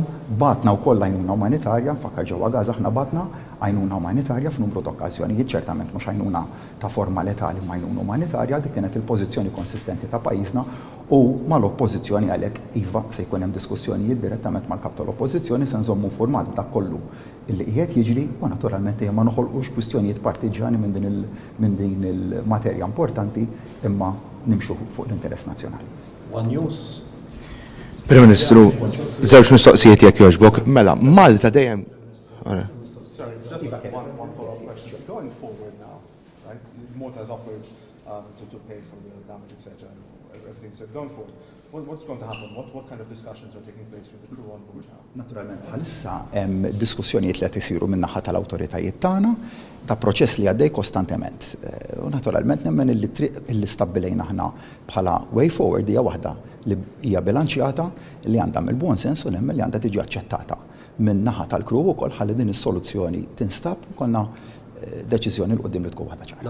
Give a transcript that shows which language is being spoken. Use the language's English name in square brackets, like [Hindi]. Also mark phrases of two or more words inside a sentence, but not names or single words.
[Maltese] batna wkoll għajnuna umanitarja, nfakkar ġewwa Gaza aħna batna għajnuna umanitarja f'numru ta' okkażjonijiet, ċertament mhux għajnuna ta' forma letali ma' għajnuna umanitarja, dik kienet il-pożizzjoni konsistenti ta' pajjiżna u mal-oppożizzjoni għalhekk iva se jkun hemm diskussjonijiet direttament mal-kap tal-oppożizzjoni se nżommu format dak kollu illi qiegħed jiġri u naturalment ma noħolqux kwistjonijiet partiġani minn din il-materja importanti imma nimxu fuq l-interess nazzjonali. One News. Prim Ministru, żewġ mistoqsijiet jekk jogħġbok, mela Malta dejjem. [English] Sorry, just one follow-up question. Going forward now, right? Malta has offered to pay for the damage, etc. Everything. So going forward, what's going to happen? What kind of discussions are taking place with the crew on board now? [Maltese] Naturalment bħalissa hemm diskussjonijiet li qed isiru min-naħa tal-awtoritajiet tagħna ta' proċess li għaddej kostantement. U naturalment nemmen illi stabbilejna aħna bħala [English] way forward [Maltese] hija waħda li hija bilanċjata li għandha mill-buon sens u nemmen li għandha tiġi aċċettata min-naħa tal-crew ukoll ħalli din is-soluzzjoni tinstab konna deċiżjoni l qudiem li tkun waħda ċara.